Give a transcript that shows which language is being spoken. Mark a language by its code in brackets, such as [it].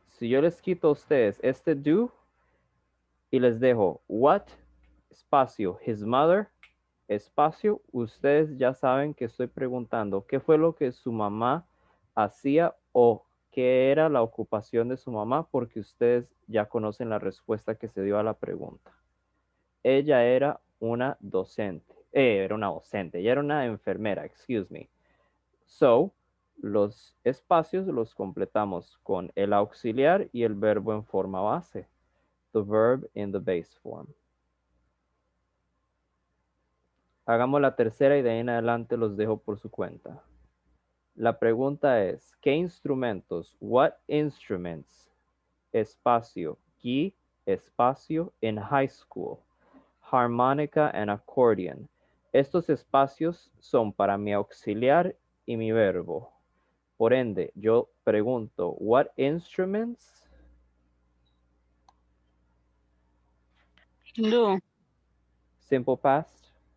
[es] Si yo les quito a ustedes este do y les dejo what, espacio, [en] his mother, [es] espacio, ustedes ya saben que estoy preguntando qué fue lo que su mamá hacía o qué era la ocupación de su mamá, porque ustedes ya conocen la respuesta que se dio a la pregunta. Ella era una docente. Ella era una enfermera, [en] excuse me. [es] So, los espacios los completamos con el auxiliar y el verbo en forma base. [en] The verb in the base form. [es] Hagamos la tercera y de ahí en adelante los dejo por su cuenta. La pregunta es, ¿qué instrumentos? [en] What instruments? Espacio, key, espacio, in high school. Harmonica and accordion. [es] Estos espacios son para mi auxiliar y mi verbo. Por ende, yo pregunto, [en] what instruments? Do. Simple past.